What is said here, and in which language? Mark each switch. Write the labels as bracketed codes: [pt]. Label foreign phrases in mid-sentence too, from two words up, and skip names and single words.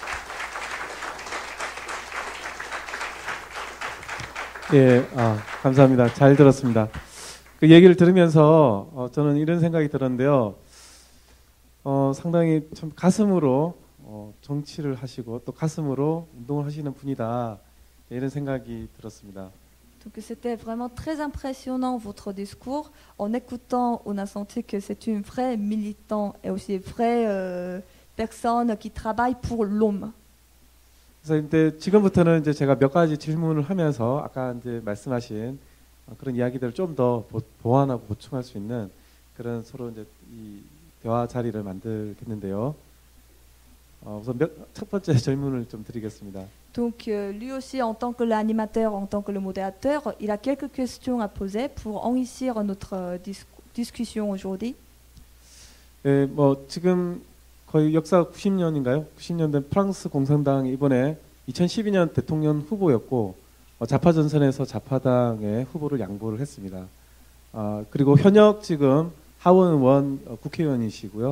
[ko] 예, 감사합니다. 잘 들었습니다. 그 얘기를 들으면서 저는 이런 생각이 들었는데요. 상당히 참 가슴으로 정치를 하시고 또 가슴으로 운동을 하시는 분이다. 이런 생각이 들었습니다. [fr] Donc c'était vraiment très impressionnant votre discours. En écoutant, on a senti que c'est une vraie militante et aussi une vraie personne qui travaille pour l'homme. [ko] 그래서 이제 지금부터는 이제 제가 몇 가지 질문을 하면서 아까 이제 말씀하신 그런 이야기들을 좀 더 보완하고 보충할 수 있는 그런 서로 이제 이 대화 자리를 만들겠는데요. 우선 첫 번째 질문을 좀 드리겠습니다. [fr] Donc lui aussi, en tant que l'animateur, en tant que le modérateur, il a quelques questions à poser pour enrichir notre discussion aujourd'hui. [ko] 예, 뭐 지금 거의 역사 90년인가요? 90년 된 프랑스 공산당이 이번에 2012년 대통령 후보였고 좌파 전선에서 좌파당의 후보를 양보를 했습니다. 그리고 현역 지금 하원 의원 국회의원이시고요.